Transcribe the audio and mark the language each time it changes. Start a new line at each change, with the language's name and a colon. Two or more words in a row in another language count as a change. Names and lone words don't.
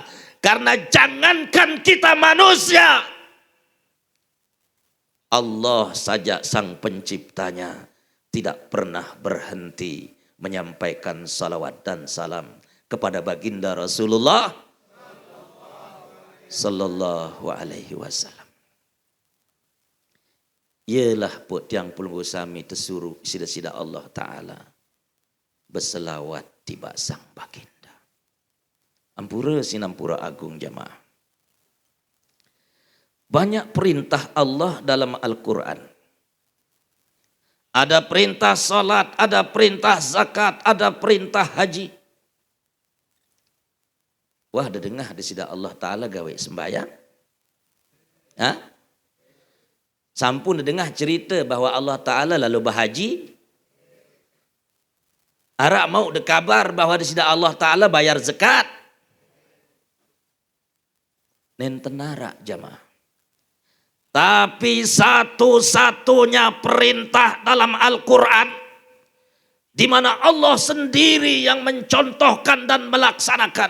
Indonesian: Karena jangankan kita manusia, Allah saja sang penciptanya tidak pernah berhenti menyampaikan salawat dan salam kepada baginda Rasulullah
Arabic: صلى الله عليه وسلم.
Sasak: Ialah put yang pelunggu sami tersuruh sida-sida Allah Ta'ala berselawat tiba sang baginda. Ampura sinampura agung jamaah.
Indonesian: Banyak perintah Allah dalam Al-Quran. Ada perintah salat, ada perintah zakat, ada perintah haji.
Sasak: Wah, ada dengar di sida Allah Ta'ala gawe sembahyang? Hah? Sampun dengar cerita bahwa Allah Ta'ala lalu berhaji? Arak mau dekabar bahwa di sida Allah Ta'ala bayar zakat? Nentenara jamaah.
Indonesian: Tapi satu-satunya perintah dalam Al-Quran di mana Allah sendiri yang mencontohkan dan melaksanakan.